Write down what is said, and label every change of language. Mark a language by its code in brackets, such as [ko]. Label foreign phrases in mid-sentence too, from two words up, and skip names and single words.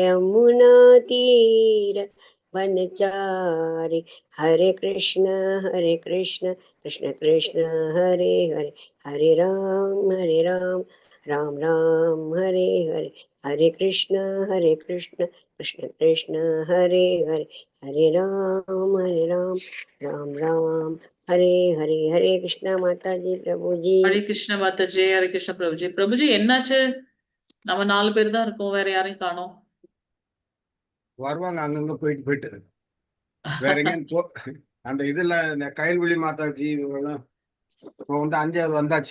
[sa] यमुना तीर वनचारी, हरे कृष्ण कृष्ण कृष्ण हरे हरे, हरे राम राम राम हरे हरे, हरे कृष्ण कृष्ण कृष्ण हरे हरे, हरे राम राम राम हरे हरे, हरे कृष्णा [hi] माता जी प्रभु जी। [sa] हरे कृष्णा [ta] மாதாஜி, [sa] हरे कृष्णा [ta] பிரபுஜி. பிரபுஜி என்னாச்சு? நம்ம 4 பேர் தான் இருக்கோம், வேற யாரையும் காணோம். வருவாங்க அங்கங்க போயிட்டு போயிட்டு வேற எங்கேயும் அந்த இதுல இந்த கயல்விழி மாதாஜி இவங்கெல்லாம் இப்போ வந்து 5வது வந்தாச்சு.